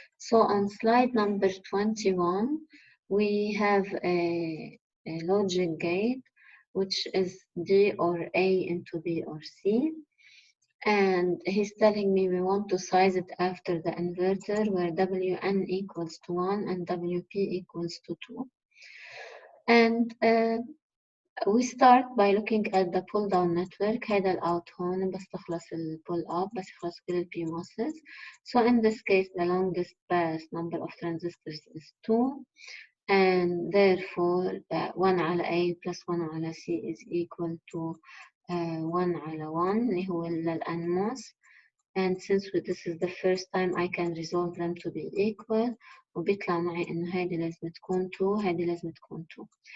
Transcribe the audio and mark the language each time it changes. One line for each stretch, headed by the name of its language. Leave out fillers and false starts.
English: So on slide number 21 we have a logic gate which is D or A into B or C. And he's telling me we want to size it after the inverter where Wn equals to 1 and Wp equals to 2. And we start by looking at the pull down network.
Arabic: هذا الأوت هون بس تخلص ال pull up بس يخلص كل ال PMOSes.
English: So in this case the longest path number of transistors is 2. And therefore 1
Arabic: على
English: A plus 1 على C is equal to 1 على 1
Arabic: اللي هو للأنموس.
English: And since this is the first time I can resolve them to be equal
Arabic: وبيطلع معي إنه هيدي لازم تكون 2
English: هيدي لازم تكون 2.